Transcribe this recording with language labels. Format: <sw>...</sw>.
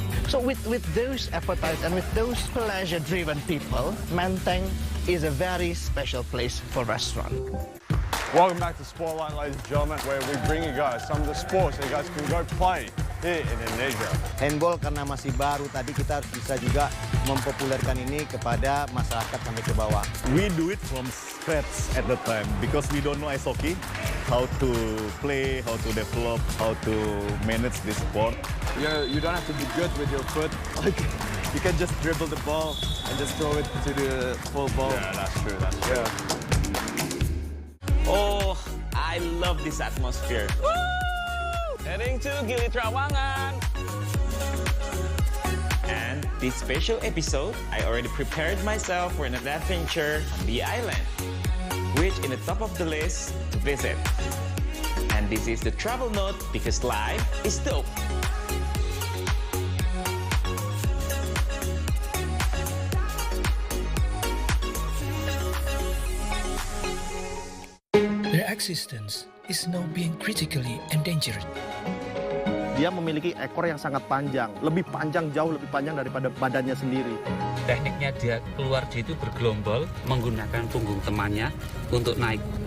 <en>So with those appetites and with those pleasure-driven people, Menteng is a very special place for restaurant. Welcome back to Spotlight, ladies and gentlemen, where we bring you guys some of the sports that you guys can go play here in Indonesia.</en> <id>Handball karena masih baru, tadi kita harus bisa juga mempopulerkan ini kepada masyarakat sampai ke bawah.</id> <en>We do it from scratch at the time because we don't know ice hockey, how to play, how to develop, how to manage this sport. You don't have to be good with your foot. Like, you can just dribble the ball and just throw it to the full ball. Yeah, that's true. That's true. Yeah. Oh, I love this atmosphere. Woo! Heading to Gili Trawangan. And this special episode, I already prepared myself for an adventure on the island, which in the top of the list to visit. And this is the travel note because life is dope. Their existence is now being critically endangered.</en> <id>Dia memiliki ekor yang sangat panjang, jauh lebih panjang daripada badannya sendiri. Tekniknya dia keluar itu bergelombol, menggunakan punggung temannya untuk naik.</id>